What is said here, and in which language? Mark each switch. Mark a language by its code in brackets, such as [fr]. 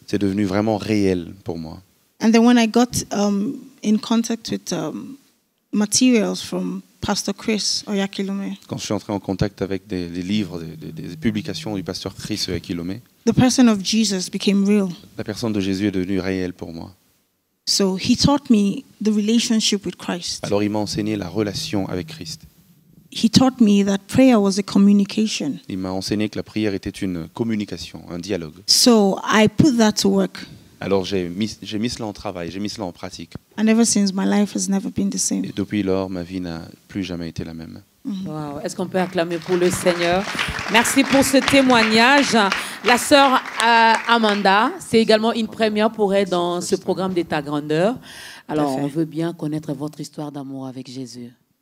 [fr] C'est devenu vraiment réel pour moi. [en] And then when I got in contact with materials from Pastor Chris Oyakilome, [fr] Quand je suis entré en contact avec des livres, des publications du pasteur Chris Oyakilome, [en] the person of Jesus became real. [fr] la personne de Jésus est devenue réelle pour moi. [en] So he taught me the relationship with Christ. [fr] Alors il m'a enseigné la relation avec Christ. [en] He taught me that prayer was a communication. [fr] Il m'a enseigné que la prière était une communication, un dialogue. [en] So I put that to work. [fr] Alors j'ai mis cela en travail, j'ai mis cela en pratique. [en] And ever since, my life has never been the same. [fr] Et depuis lors, ma vie n'a plus jamais été la même. Wow. Est-ce qu'on peut acclamer pour le Seigneur? Merci pour ce témoignage. La sœur Amanda, c'est également une première pour elle dans ce programme d'État Grandeur. Alors, on veut bien connaître votre histoire d'amour avec Jésus.